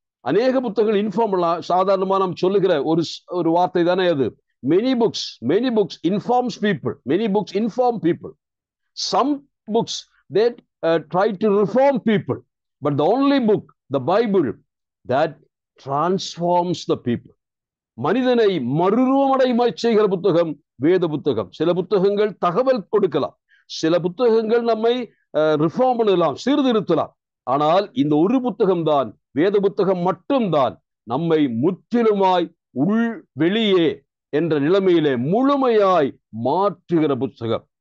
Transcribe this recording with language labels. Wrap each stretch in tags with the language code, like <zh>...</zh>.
<ta>அநேக புத்தகங்கள் இன்ஃபார்ம் பண்ணலாம். சாதாரணமா நாம் சொல்லுகிற ஒரு வார்த்தை தானே அது.</ta> <en>many books informs people, many books inform people, some books that try to reform people, but the only book, the Bible, that transforms the people.</en> <ta>மனிதனை மறுரூபமடைமாய் செய்கிற புத்தகம் வேத புத்தகம். சில புத்தகங்கள் தகவல் கொடுக்கலாம், சில புத்தகங்கள் நம்மை ரிஃபார்ம் பண்ணலாம், சீர்திருத்தலாம். ஆனால் இந்த ஒரு புத்தகம் தான், வேத புத்தகம் மட்டும்தான் நம்மை முற்றிலுமாய் உள் வெளியே என்ற நிலைமையிலே முழுமையாய் மாற்றுகிற புத்தகம்.</ta>